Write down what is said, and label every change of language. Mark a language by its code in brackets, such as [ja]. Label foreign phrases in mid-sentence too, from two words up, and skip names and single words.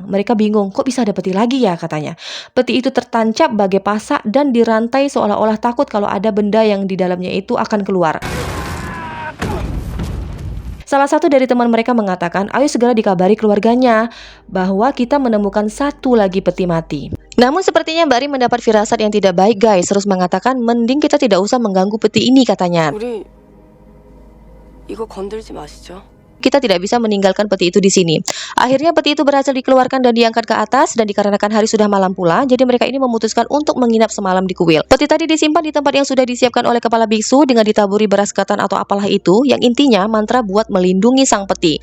[id] Mereka bingung, kok bisa ada peti lagi ya katanya. Peti itu tertancap bagai pasak dan dirantai seolah-olah takut kalau ada benda yang di dalamnya itu akan keluar. Salah satu dari teman mereka mengatakan, ayo segera dikabari keluarganya bahwa kita menemukan satu lagi peti mati. Namun sepertinya Mbak Rim mendapat firasat yang tidak baik guys, terus mengatakan mending kita tidak usah mengganggu peti ini katanya. [ko] 우리 이거 건들지 마시죠. [id] Kita tidak bisa meninggalkan peti itu di sini. Akhirnya peti itu berhasil dikeluarkan dan diangkat ke atas, dan dikarenakan hari sudah malam pula, jadi mereka ini memutuskan untuk menginap semalam di kuil. Peti tadi disimpan di tempat yang sudah disiapkan oleh kepala biksu dengan ditaburi beras ketan atau apalah itu, yang intinya mantra buat melindungi sang peti.